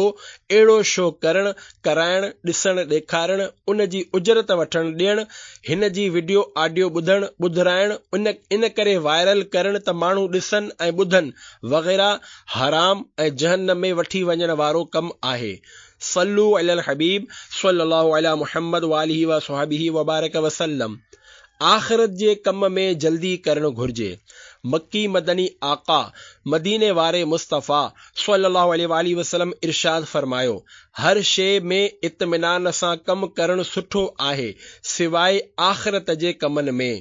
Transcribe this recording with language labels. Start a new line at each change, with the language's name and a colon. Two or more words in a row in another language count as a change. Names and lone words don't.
Sindhi: अहिड़ो शो करण, कराइण, ॾिसण, ॾेखारण, उन जी उजरत वठण ॾियण, हिन जी वीडियो ऑडियो ॿुधण, ॿुधाइण, इन करे वायरल करण त माण्हू ॾिसनि ऐं ॿुधनि वग़ैरह हराम ऐं जहन्नम में वठी वञण वारो कमु आहे।
Arabic: صلوا على الحبيب صلى الله على محمد وآله وصحابه وبارك وسلم.
Sindhi: आख़िरत जे कम में जल्दी करणु घुर्जे। मक्की मदनी आका मदीने वारे मुस्तफ़ा
Arabic: صلى الله عليه وسلم
Sindhi: इरशाद फरमायो, हर शइ में इत्मिनान सां कमु करणु सुठो आहे सिवाय आख़िरत जे कमनि में।